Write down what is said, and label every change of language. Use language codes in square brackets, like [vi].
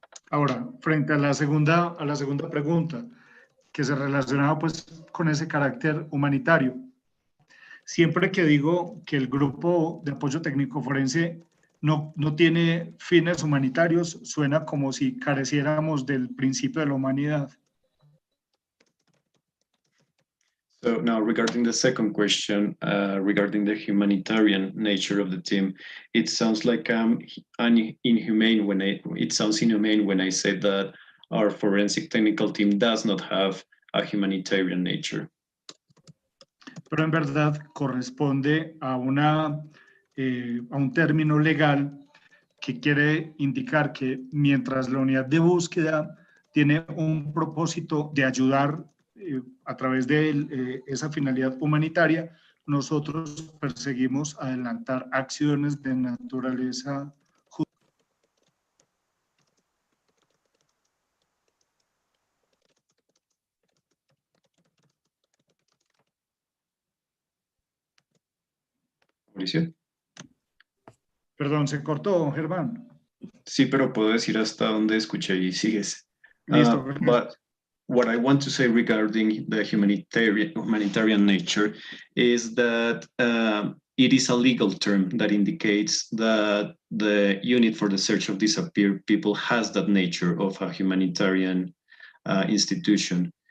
[es] Ahora, frente a la segunda pregunta, que se relacionaba pues con ese carácter humanitario. Siempre que digo que el Grupo de Apoyo Técnico Forense no tiene fines humanitarios, suena como si careciéramos del principio de la humanidad. [en] So now regarding the second question, regarding the humanitarian nature of the team, it sounds like inhumane when I say that our forensic technical team does not have a humanitarian nature. [es] Pero en verdad corresponde a un término legal que quiere indicar que mientras la unidad de búsqueda tiene un propósito de ayudar a través de esa finalidad humanitaria, nosotros perseguimos adelantar acciones de naturaleza justa. Mauricio. Perdón, se cortó, Germán. Sí, pero puedo decir hasta donde escuché y sigues. Listo. [en] But what I want to say regarding the humanitarian nature is that it is a legal term that indicates that the unit for the search of disappeared people has that nature of a humanitarian institution.